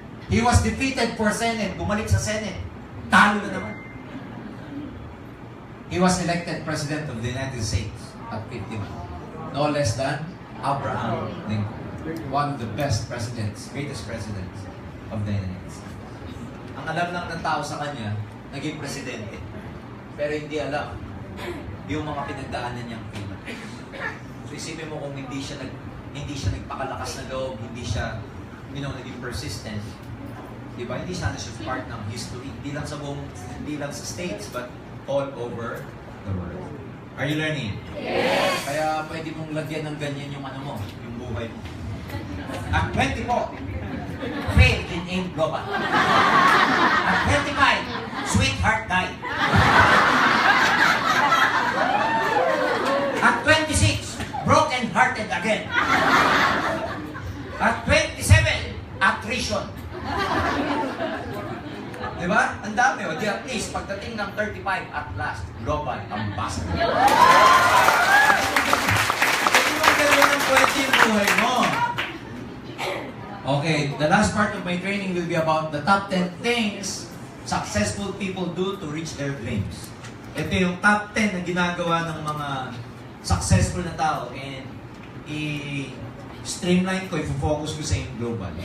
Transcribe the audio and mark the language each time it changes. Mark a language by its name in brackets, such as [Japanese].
[English] He was defeated for Senate. [Filipino] Bumalik sa Senate. Talo na naman. [English] He was elected President of the United States at 51. No less than Abraham Lincoln. One of the best presidents, greatest presidents of the United States. [Filipino] Ang alam lang ng tao sa kanya, naging presidente. Pero hindi alam yung mga pinagdaanan niyang kailan. So isipin mo kung hindi siya nagpakalakas na loob, hindi siya, naging persistent. Diba? Hindi sana siya part ng history. Hindi lang sa States, [English] but all over the world. Are you learning? Yes! [Filipino] Kaya pwede mong lagyan ng ganyan yung yung buhay mo. [English] At 24, faith in aim global. At 25, sweetheart died. At 26, broken-hearted again. At 27, attrition. [Filipino] Diba? Ang dami, o. Di at least, pagdating ng 35, [English] at last, global ambassador. [Filipino] Ganun ang pwede yung buhay mo. [English] Okay, the last part of my training will be about the top 10 things successful people do to reach their dreams. [Filipino] Ito yung top 10 na ginagawa ng mga successful na tao, and i-streamline ko, i-focus ko sa yung global.